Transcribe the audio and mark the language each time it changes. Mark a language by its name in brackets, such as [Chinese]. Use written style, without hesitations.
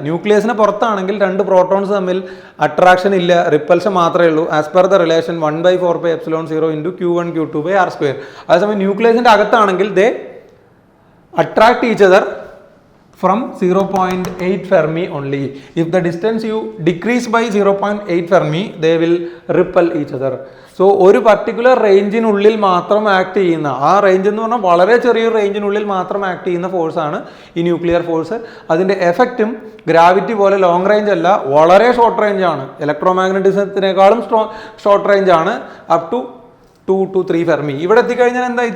[Malayalam] ന്യൂക്ലിയസിന് പുറത്താണെങ്കിൽ 2 protons തമ്മിൽ attraction ഇല്ല, repulsion മാത്രമേ ഉള്ളൂ. [English] As per the relation 1/4πε0 into Q1 Q2/r². [Malayalam] അതേസമയം ന്യൂക്ലിയസിൻ്റെ അകത്താണെങ്കിൽ [English] They attract each other from 0.8 Fermi only. If the distance you decrease by 0.8 Fermi, they will repel each other. [Malayalam] So ഒരു particular റേഞ്ചിനുള്ളിൽ മാത്രം act ചെയ്യുന്ന, ആ range എന്ന് പറഞ്ഞാൽ വളരെ ചെറിയൊരു റേഞ്ചിനുള്ളിൽ മാത്രം ആക്ട് ചെയ്യുന്ന ഫോഴ്സാണ് ഈ ന്യൂക്ലിയർ ഫോഴ്സ്. അതിൻ്റെ എഫക്റ്റും ഗ്രാവിറ്റി പോലെ ലോങ് റേഞ്ച് അല്ല, വളരെ ഷോർട്ട് റേഞ്ച് ആണ്. ഇലക്ട്രോമാഗ്നറ്റിസത്തിനേക്കാളും ഷോർട്ട് റേഞ്ച് ആണ്, [English] Up to 2 to 3 Fermi. [Malayalam] ഇവിടെ എത്തിക്കഴിഞ്ഞാൽ എന്തായി?